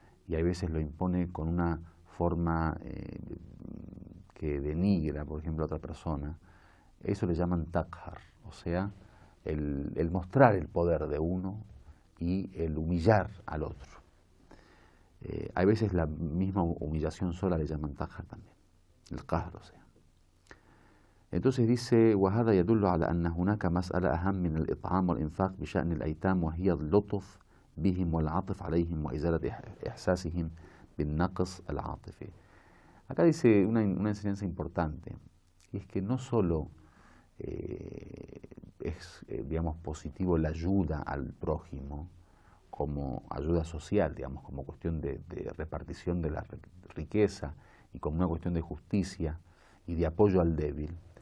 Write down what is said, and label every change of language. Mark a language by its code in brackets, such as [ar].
[es] Y hay veces lo impone con una forma que denigra, por ejemplo, a otra persona. Eso le llaman taqhar, o sea, el mostrar el poder de uno y el humillar al otro. Hay veces la misma humillación sola le llaman taqhar también, el qahr, o sea. Entonces dice, [ar] وَهَذَا يَدُلُّ عَلَى أَنَّ هُنَاكَ مَسْأَلَةً أَهَمَّ مِنَ الْإِطْعَامِ وَالْإِنْفَاقِ بِشَأْنِ الْأَيْتَامِ وَهِيَ اللُّطْفُ بهم والعطف عليهم وإزالة إحساسهم بالنقص العاطفي. [es] Acá dice una enseñanza importante, y es que no solo es, digamos, positivo la ayuda al prójimo como ayuda social, digamos, como cuestión de repartición de la riqueza y como una cuestión de justicia y de apoyo al débil,